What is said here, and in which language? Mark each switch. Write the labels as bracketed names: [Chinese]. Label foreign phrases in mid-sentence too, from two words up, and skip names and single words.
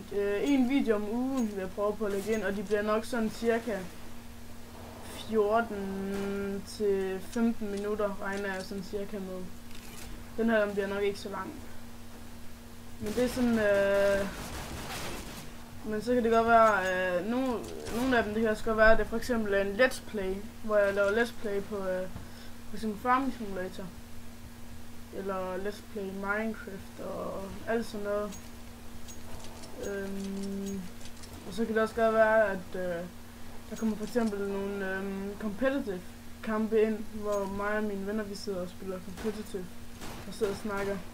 [Danish] En video om ugen vil jeg prøve på at lægge ind, og de bliver nok sådan cirka 14 til 15 minutter, regner jeg sådan cirka med. Den her bliver nok ikke så lang. Men det er sådan, men så kan det godt være, nogle af dem, det kan også godt være, at det for eksempel er en [English] let's play, [Danish] hvor jeg laver [English] let's play [Danish] på for eksempel Farming Simulator. Eller [English] let's play [Danish] Minecraft og alt sådan noget. Og så kan det også godt være, at der kommer for eksempel nogle competitive kampe ind, hvor mig og mine venner, vi sidder og spiller competitive og sidder og snakker.